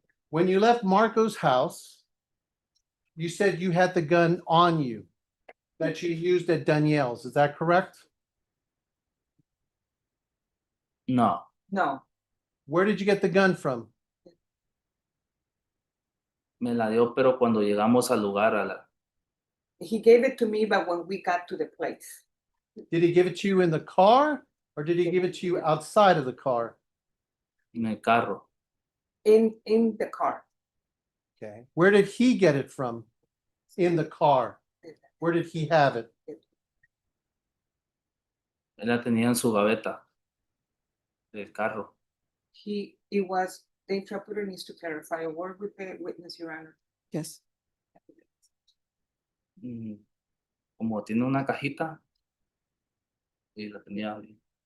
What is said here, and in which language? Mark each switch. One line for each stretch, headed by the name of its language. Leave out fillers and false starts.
English: When you left Marco's house, you said you had the gun on you that you used at Danielle's. Is that correct?
Spanish: No.
English: No, Where did you get the gun from?
Spanish: Me la dio, pero cuando llegamos al lugar,
English: he gave it to me, but when we got to the place, Did he give it to you in the car or did he give it to you outside of the car?
Spanish: en el carro,
English: in the car, Okay. Where did he get it from? In the car. Where did he have it?
Spanish: él la tenía en su gaveta del carro.
English: it was, the interpreter needs to clarify a word with the witness, Your Honor. Yes.
Spanish: Como tiene una cajita y la tenía ahí.